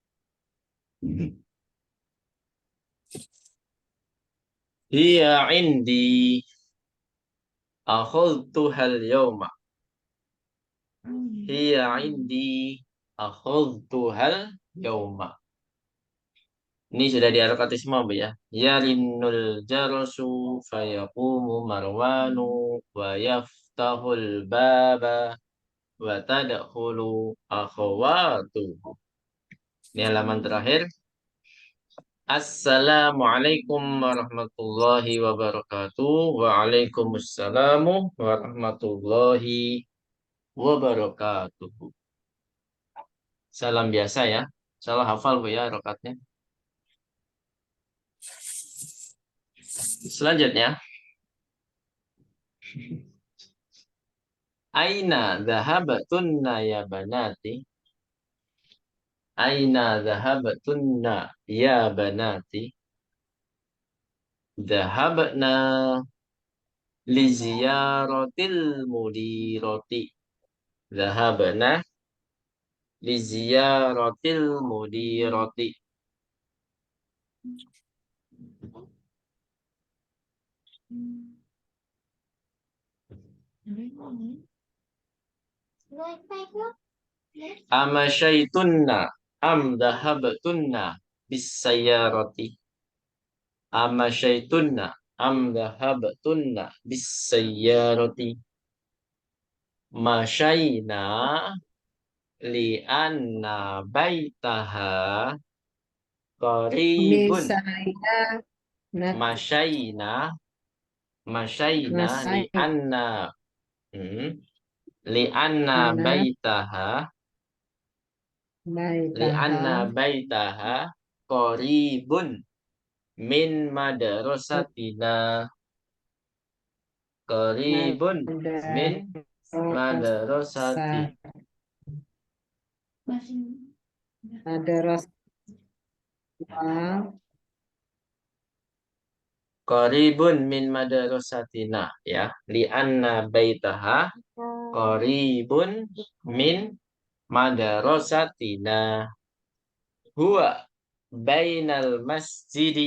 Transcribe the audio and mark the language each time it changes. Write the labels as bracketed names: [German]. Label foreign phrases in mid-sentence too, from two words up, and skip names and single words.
[Arabic] هي عندي أخذتها اليوم. هي عندي أخذتها اليوم. [Indonesian] Ini sudah di harokatisme Bu ya. [Arabic] يرن الجرس فيقوم مروان ويفتح الباب وتدخل أخوات. [Indonesian] Ini halaman terakhir. [Arabic] السلام عليكم ورحمة الله وبركاته. وعليكم السلام ورحمة الله وبركاته. [Indonesian] Salam biasa ya. Salah hafal Bu ya rokatnya. Selanjutnya. [Arabic] أين ذهبتن يا بناتي. أين ذهبتن يا بناتي. ذهبنا لزيارة المديرة. ذهبنا لزيارة المديرة. أمشيتن أم ذهبتن بالسيارة. أمشيتن أم ذهبتن بالسيارة. مشينا لأن بيتها قريب. Nisaya Nat مشينا ل Nasai أن لأن Nat بيتها لأن Baitaha بيتها قريب من مدرستنا. قريب من Madrasah madrasati. Madrasah. قريب من مدرستنا يا. لأن بيتها قريب من مدرستنا. هو بين المسجد.